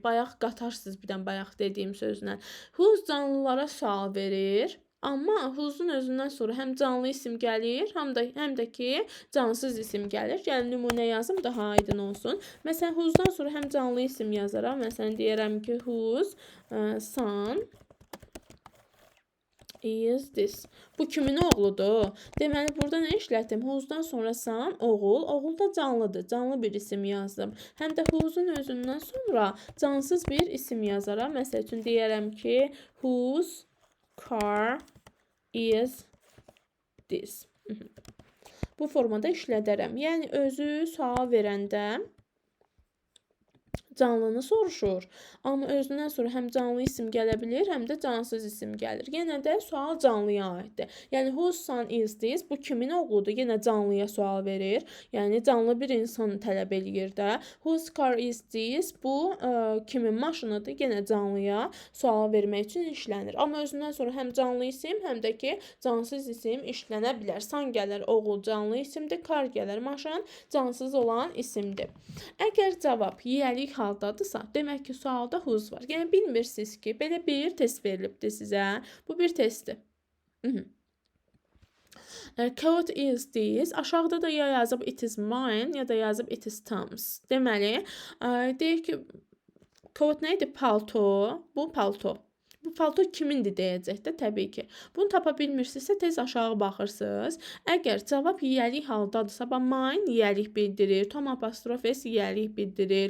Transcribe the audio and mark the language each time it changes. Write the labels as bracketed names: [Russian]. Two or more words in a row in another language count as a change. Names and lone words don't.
[Azerbaijani] Bayaq qatarsınız bir dən bayaq dediyim sözlə. Whose canlılara sual verir. Amma whose'un özündən sonra həm canlı isim gəlir, həm də ki, cansız isim gəlir. Gəlin, nümunə yazım, daha aydın olsun. Məsələn, whose'dan sonra həm canlı isim yazaram. Məsələn, deyərəm ki, [English] whose son is this. [Azerbaijani] Bu kimin oğludur? Deməli, burada nə işlətdim? Whose'dan sonra son, oğul. Oğul da canlıdır. Canlı bir isim yazdım. Həm də whose'un özündən sonra cansız bir isim yazaram. Məsəl üçün, deyərəm ki, [English] whose car is this. [Azerbaijani] Bu formada işlədərəm. Yəni, özü sual verəndə canlını soruşur. Amma özündən sonra həm canlı isim gələ bilir, həm də cansız isim gəlir. Yenə də sual canlıya aiddir. Yəni, [English] whose son is this? [Azerbaijani] Bu kimin oğludur? Yenə canlıya sual verir. Yəni, canlı bir insanı tələb eləyir də. [English] Whose car is this? [Azerbaijani] Bu kimin maşınıdır? Yenə canlıya sual vermək üçün işlənir. Amma özündən sonra həm canlı isim, həm də ki, cansız isim işlənə bilər. Son gələr, oğul canlı isimdir, car gələr, maşın cansız olan isimdir. Əgər cavab yiyəlik haldadırsa, demək ki, sualda whose var. Yəni, bilmirsiniz ki, belə bir test verilibdir sizə. Bu bir testdir. [English] Coat is this. [Azerbaijani] Aşağıda da ya yazıb [English] it is mine, [Azerbaijani] ya da yazıb [English] it is Tom's. [Azerbaijani] Deməli, deyir ki, coat nə idi? Palto. Bu palto. Bu palto kimindir deyəcək də, təbii ki. Bunu tapa bilmirsinizsə, tez aşağı baxırsınız. Əgər cavab yiyəlik haldadırsa, mine yiyəlik bildirir, Tom apostrof s yiyəlik bildirir.